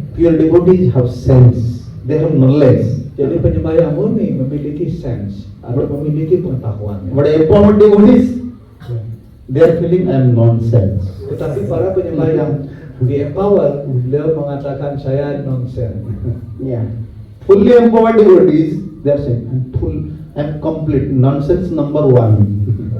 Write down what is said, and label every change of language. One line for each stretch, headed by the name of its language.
English: Pure devotees have sense, they have knowledge.
Indonesian: Jadi penyembah yang murni memiliki sense atau memiliki pengetahuan ya.
English: But empowered devotees, they are feeling I am nonsense.
Indonesian: Tetapi para penyembah yang di empower, beliau mengatakan saya nonsense. Yeah.
English: Fully empowered devotees, they are saying I'm complete, nonsense number 1.